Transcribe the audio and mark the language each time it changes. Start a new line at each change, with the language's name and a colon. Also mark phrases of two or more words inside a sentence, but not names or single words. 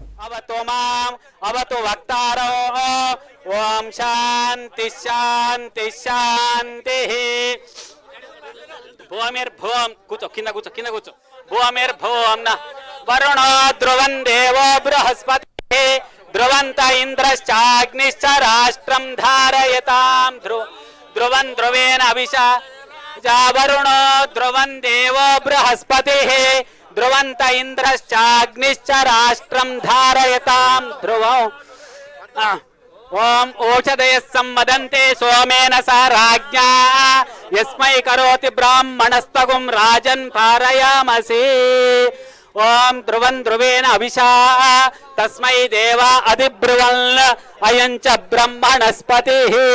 Sanskrit: अवतु माम् अवतु वक्तारो ओम शांति शांति शांतिः भूमिर्भूम
Telugu: కూర్చో కింద కూర్చో
Sanskrit: భూమిర్భూం న వరుణో ధ్రువం దేవో బృహస్పతి ధ్రువంత ఇంద్రశ్చాగ్నిశ్చ రాష్ట్రం ధారయతాం ధ్రువం ధ్రువేణ అవిషా వరుణో ధ్రువం దేవో బృహస్పతి ధ్రువంత ఇంద్రశ్చాగ్నిశ్చ రాష్ట్రం ధారయతాం ధ్రువం ओम ओषधय सम्मदन्ते सोमेन स राज्ञा यस्मै करोति ब्राह्मणस्तगुं राजन् पारयामसि ओम ध्रुवं ध्रुवेण अभिषा तस्मै देवा अधिब्रुवन् अयं च ब्रह्मणस्पतिः